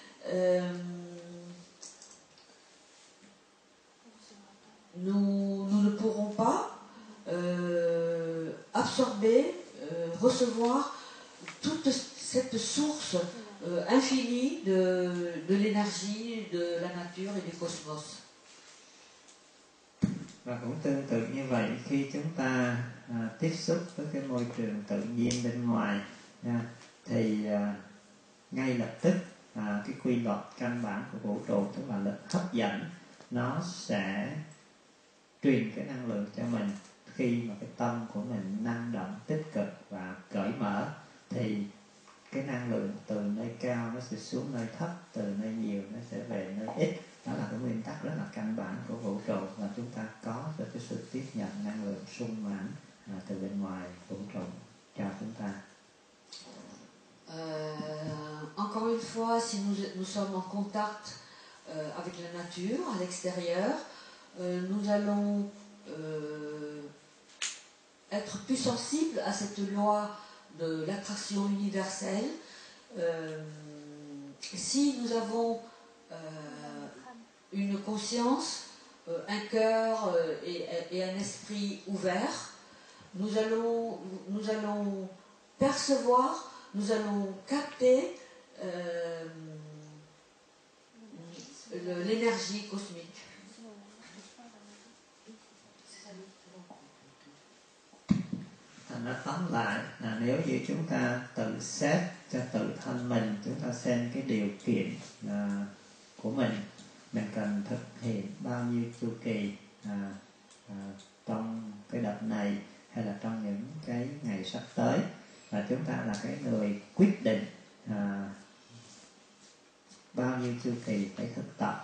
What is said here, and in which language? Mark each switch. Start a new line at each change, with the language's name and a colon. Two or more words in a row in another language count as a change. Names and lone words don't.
French: nous ne pourrons pas absorber, recevoir toute cette source infinie de l'énergie de la nature et du cosmos.
Vietnamese: Và cũng tương tự như vậy, khi chúng ta tiếp xúc với cái môi trường tự nhiên bên ngoài thì ngay lập tức cái quy luật căn bản của vũ trụ, tức là lực hấp dẫn, nó sẽ truyền cái năng lượng cho mình. Khi mà cái tâm của mình năng động, tích cực và cởi mở thì cái năng lượng từ nơi cao nó sẽ xuống nơi thấp, từ nơi nhiều nó sẽ về nơi ít. Đó là cái nguyên tắc rất là căn bản của vũ trụ, và chúng ta có được cái sự tiếp nhận năng lượng sung mãn từ bên ngoài vũ trụ cho chúng ta.
French: Encore une fois, si nous sommes en contact avec la nature, à l'extérieur, nous allons être plus sensibles à cette loi de l'attraction universelle. Si nous avons une conscience, un cœur et un esprit ouvert, nous allons percevoir, nous allons capter l'énergie cosmique.
Vietnamese: Nó tóm lại là nếu như chúng ta tự xét cho tự thân mình, chúng ta xem cái điều kiện của mình cần thực hiện bao nhiêu chu kỳ trong cái đợt này hay là trong những cái ngày sắp tới, và chúng ta là cái người quyết định bao nhiêu chu kỳ phải thực tập.